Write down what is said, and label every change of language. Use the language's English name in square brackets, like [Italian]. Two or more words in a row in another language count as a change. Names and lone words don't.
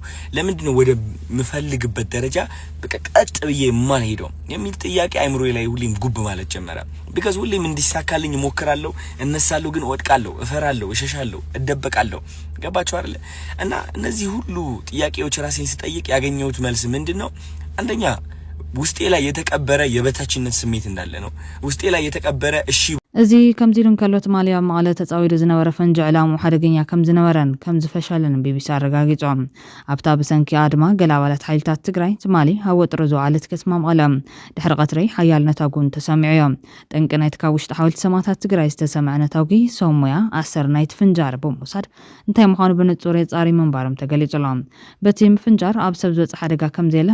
[Amharic] ለምንድን ነው ወደ ምፈልግበት ደረጃ በቀጥ ብዬ ማን ሄደው የሚል ጥያቄ አይምሮዬ ላይ ሁሌም ጉብ ማለት ጀመረ። ቢካዝ ሁሌም እንዲሳካልኝ ሞክራለሁ፣ እነሳለሁ፣ ግን ወድቃለሁ፣ እፈራለሁ፣ እሸሻለሁ፣ እደበቃለሁ። ገባችሁ አይደል? እና እነዚህ ሁሉ ጥያቄዎች ራሴን ስጠይቅ ያገኘሁት መልስ ምንድነው? አንደኛ ውስጤ ላይ የተቀበረ የበታችነት ስሜት እንዳለ ነው። ውስጤ ላይ የተቀበረ እሺ [Tigrinya] እዚ ከምዚሉን ከሎት ማልያ መቀለ ተጻዊዱ ዝነበረ ፈንጂ ዕላሙ ሓደገኛ ከም ዝነበረን ከም ዝፈሸለን ቢቢሲ አረጋጊጾም ኣብታ ብሰንኪ አድማ ገለ ኣባላት ሓይልታት ትግራይ ትማሊ ኣብ ወጥሮ ዝወዓለት ከተማ መቀለ ድሕሪ ቀትሪ ሓያል ነታጉን ተሰሚዑ እዮም ጠንቂ ናይቲ ካብ ውሽጢ ሓወልቲ ሰማዕታት ትግራይ ዝተሰምዐ ነታጉ ሶሞያ ኣሰር ናይቲ ፍንጃር ብምውሳድ እንታይ ምዃኑ ብንጹር የጻሪ ምንባሮም ተገሊጹሎም በቲ ፍንጃር ኣብ ሰብ ዝበጽሕ ሓደጋ ከም ዘየለ